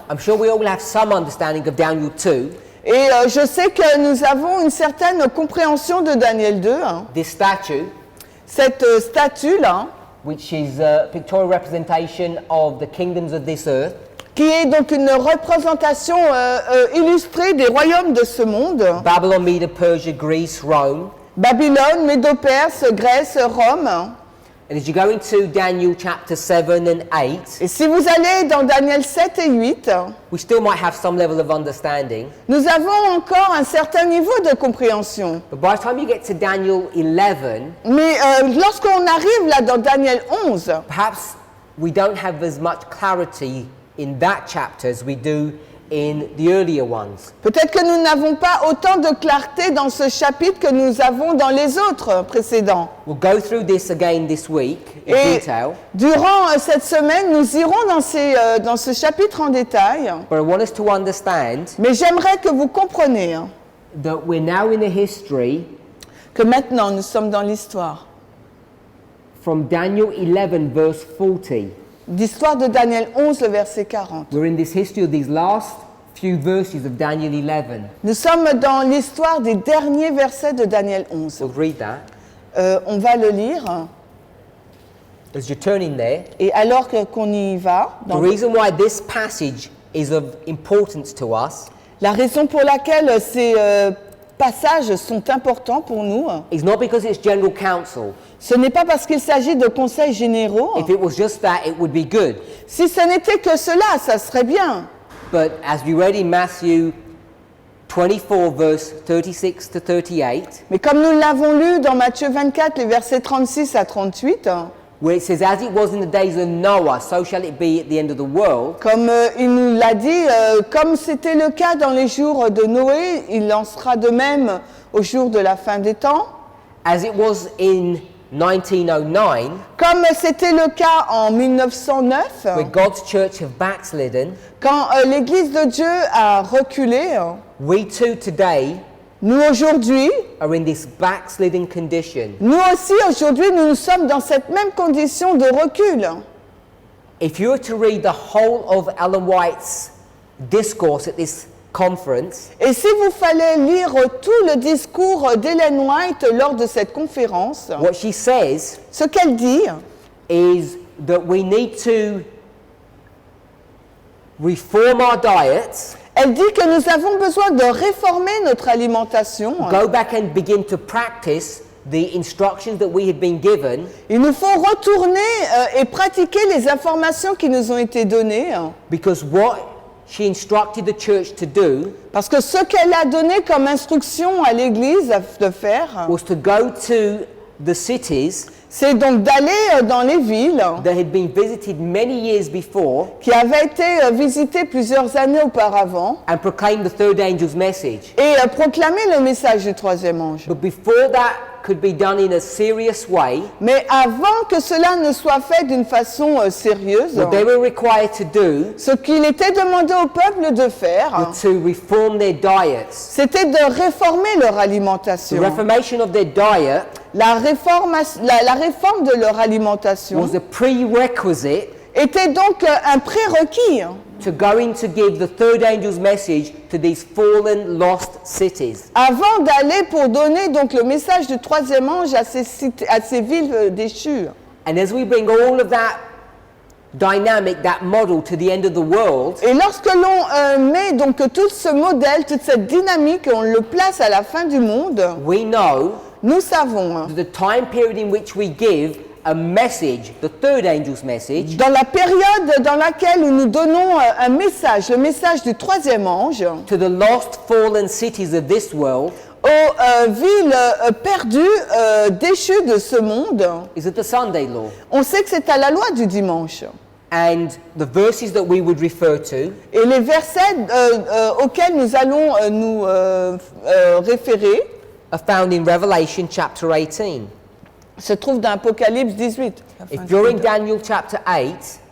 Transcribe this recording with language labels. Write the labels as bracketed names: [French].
[English] I'm sure we all have some understanding of Daniel 2. [French] Et je sais que nous avons une certaine compréhension de Daniel 2. [English] This statue, [French] Cette statue-là, [English] which is a pictorial representation of the kingdoms of this earth, [French] qui est donc une représentation illustrée des royaumes de ce monde, [English] Babylon, Media, Persia, Greece, Rome. [French] Babylone, Médo-Perse, Grèce, Rome. [English] And as you go into Daniel chapter 7 and 8, [French] Et si vous allez dans Daniel 7 et 8, [English] we still might have some level of understanding. [French] nous avons encore un certain niveau de compréhension. [English] But by the time you get to Daniel 11, [French] Mais lorsqu'on arrive là dans Daniel 11, [English] perhaps we don't have as much clarity in that chapter as we do in the earlier ones. [French] peut-être que nous n'avons pas autant de clarté dans ce chapitre que nous avons dans les autres précédents. [English] We'll go through this again this week in [French] Et [English] detail, [French] durant cette semaine, nous irons dans ce chapitre en détail. [English] but I want us to understand [French] Mais j'aimerais que vous compreniez [English] that we're now in a history [French] que maintenant nous sommes dans l'histoire. [English] from Daniel 11 verse 40. [French] L'histoire de Daniel 11, le verset 40. [English] We're in this history of these last few verses of Daniel 11. [French] Nous sommes dans l'histoire des derniers versets de Daniel 11. [English] We'll read that. [French] On va le lire. [English] as you're turning there, [French] Et alors qu'on y va, [English] the reason why this passage is of importance to us [French] la raison pour laquelle ces passages sont importants pour nous, [English] is not because it's general counsel. [French] ce n'est pas parce qu'il s'agit de conseils généraux. [English] If it was just that, it would be good. [French] Si ce n'était que cela, ça serait bien. [English] But as we read in Matthew 24, verse 36 to 38, [French] Mais comme nous l'avons lu dans Matthieu 24, les versets 36 à 38, [English] where it says, as it was in the days of Noah, so shall it be at the end of the world, [French] comme il nous l'a dit, comme c'était le cas dans les jours de Noé, il en sera de même au jour de la fin des temps. [English] as it was in 1909, [French] Comme c'était le cas en 1909, [English] where God's church have backslidden, [French] quand l'Église de Dieu a reculé, [English] we too today [French] nous aujourd'hui, [English] are in this backsliding condition. [French] nous aussi aujourd'hui, nous sommes dans cette même condition de recul. [English] If you were to read the whole of Ellen White's discourse at this conference, [French] Et si vous fallait lire tout le discours d'Ellen White lors de cette conférence, [English] what she says [French] ce qu'elle dit, [English] is that we need to reform our diets, [French] elle dit que nous avons besoin de réformer notre alimentation. [English] go back and begin to practice the instructions that we had been given, [French] Il nous faut retourner et pratiquer les informations qui nous ont été données, [English] because what she instructed the church to do [French] parce que ce qu'elle a donné comme instruction à l'Église de faire, [English] was to go to the cities [French] c'est donc d'aller dans les villes [English] that had been visited many years before [French] qui avaient été visitées plusieurs années auparavant [English] and proclaim the third angel's message. [French] et proclamer le message du troisième ange. [English] But before that could be done in a serious way, [French] Mais avant que cela ne soit fait d'une façon sérieuse, [English] what they were required to do [French] ce qu'il était demandé au peuple de faire, [English] was to reform their diets. [French] c'était de réformer leur [English] The [French] alimentation. [English] reformation of their diet [French] La réforme de leur alimentation [English] was a prerequisite [French] était donc un prérequis [English] to going to give the third angel's message to these fallen, lost cities. [French] avant d'aller pour donner donc le message du troisième ange à ces villes déchues. [English] And as we bring all of that dynamic, that model to the end of the world, [French] Et lorsque l'on met donc tout ce modèle, toute cette dynamique, on le place à la fin du monde, [English] we know [French] nous savons, [English] that the time period in which we give a message, the third angel's message, [French] dans la période dans laquelle nous donnons un message, le message du troisième ange, [English] to the lost, fallen cities of this world, [French] aux villes perdues, déchues de ce monde, [English] is at the Sunday law. [French] on sait que c'est à la loi du dimanche. [English] And the verses that we would refer to [French] Et les versets auxquels nous allons nous référer [English] are found in Revelation chapter 18. [French] se trouvent dans Apocalypse 18. [English] If you're in Daniel chapter 8,